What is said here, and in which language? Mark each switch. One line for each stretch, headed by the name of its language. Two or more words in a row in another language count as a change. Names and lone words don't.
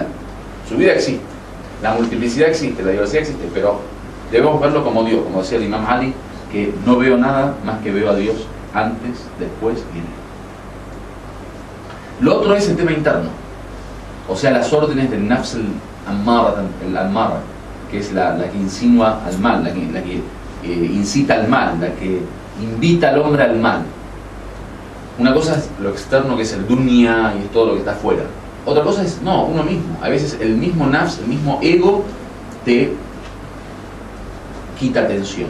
Spanish: Su vida existe, la multiplicidad existe, la diversidad existe, pero debemos verlo como Dios, como decía el Imam Ali, que no veo nada más que veo a Dios antes, después y en él. Lo otro es el tema interno, o sea, las órdenes del
Arabic: النفس الأمارة,
Spanish: que es la que insinúa al mal, la que incita al mal, la que invita al hombre al mal. Una cosa es lo externo, que es el dunya y es todo lo que está afuera. Otra cosa es, no, uno mismo. A veces el mismo nafs, el mismo ego, te quita atención.